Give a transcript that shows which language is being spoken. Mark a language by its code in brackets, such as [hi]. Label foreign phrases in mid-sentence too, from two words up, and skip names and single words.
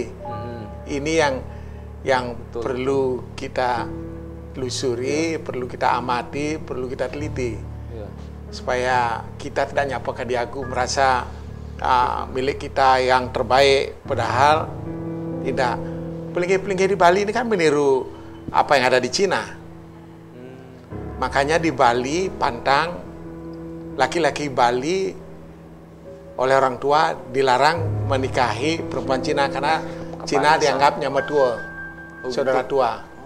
[id] Ini yang perlu kita telusuri, perlu kita amati, perlu kita teliti, supaya kita tidak nyapa ke diaku merasa milik kita yang terbaik, padahal tidak. Pelinggih-pelinggih di Bali ini kan meniru apa yang ada di Cina. Makanya di Bali pantang laki-laki Bali oleh orang tua dilarang menikahi perempuan Cina karena Cina dianggap [ban] nyama tua, [id] saudara tua.